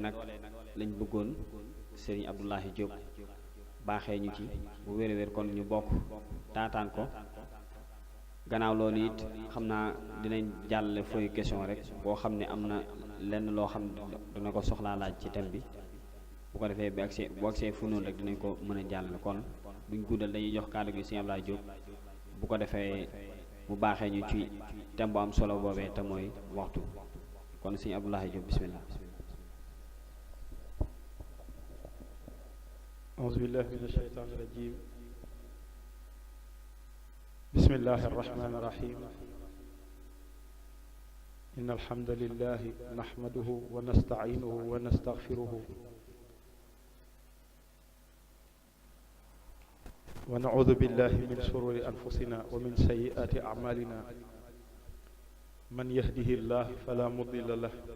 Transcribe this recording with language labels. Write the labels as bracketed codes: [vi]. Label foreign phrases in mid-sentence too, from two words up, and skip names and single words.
[wo] nag lañ bëggoon Serigne Abdoulahi Diop baaxee ñu ci bu wér kon ñu bokk taataan ko gannaaw loolu it xam naa dinañ jàllale [fr] feuille question [wo] rek boo xam ne am na lenn loo xam dina ko soxlaa laaj ci thème bi bu ko defee bu agsee fu noonu rek dinañ ko mën a jàllale kon buñ guddal dañuy jox kàddu gi Serigne Abdoulahi Diop bu ko defee mu baaxee ñu ci thème bu am solo boobee te mooy waxtu kon Serigne Abdoulahi Diop bismillah. [ar] أعوذ بالله من الشيطان الرجيم بسم الله الرحمن الرحيم إن الحمد لله نحمده ونستعينه ونستغفره ونعوذ بالله من شرور أنفسنا ومن سيئات أعمالنا من يهده الله فلا مضل له